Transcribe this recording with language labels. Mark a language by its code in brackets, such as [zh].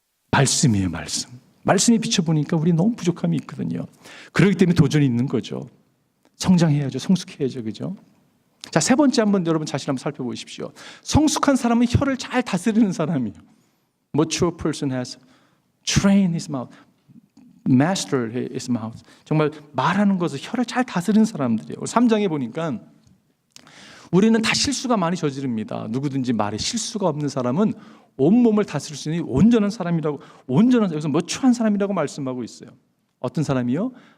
[ko] 말씀이에요. 말씀이 비춰보니까 우리 너무 부족함이 있거든요. 그렇기 때문에 도전이 있는 거죠. 성장해야죠. 성숙해야죠. 그죠? 자, 세 번째 한번 여러분 자신 한번 살펴보십시오. 성숙한 사람은 혀를 잘 다스리는 사람이에요. [en] Mature person has trained his mouth, mastered his mouth. [ko] 정말 말하는 것을 혀를 잘 다스리는 사람들이에요. 3장에 보니까 우리는 다 실수가 많이 저지릅니다. 누구든지 말에 실수가 없는 사람은 온몸을 다스릴 수 있는 온전한 사람이라고, 온전한, 여기서 머추한 사람이라고 말씀하고 있어요. 어떤 사람이요?